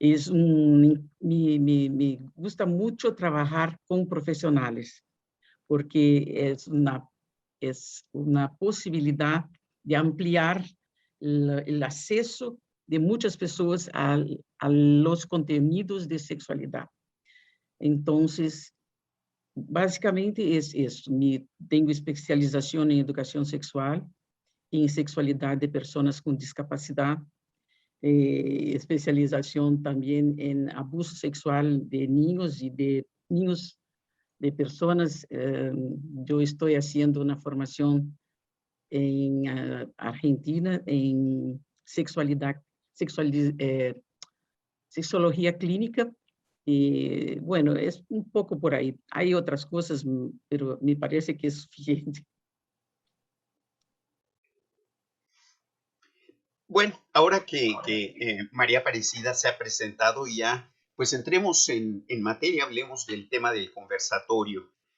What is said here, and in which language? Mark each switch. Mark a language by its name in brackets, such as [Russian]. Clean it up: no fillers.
[Spanish] Me gusta mucho trabajar con profesionales, porque es una posibilidad de ampliar el acceso de muchas personas a los contenidos de sexualidad. Entonces, basicamente es isso. [Portuguese] Tenho especialização em educação sexual, em sexualidade de pessoas com discapacidade, especialização também em abuso sexual de niños de pessoas. Eu estou fazendo uma formação em Argentina em sexologia clínica. [Spanish] Y bueno, es un poco por ahí. Hay otras cosas, pero me parece que es suficiente. Bueno, ahora que María Aparecida se ha presentado ya, pues entremos en materia, hablemos del tema del conversatorio.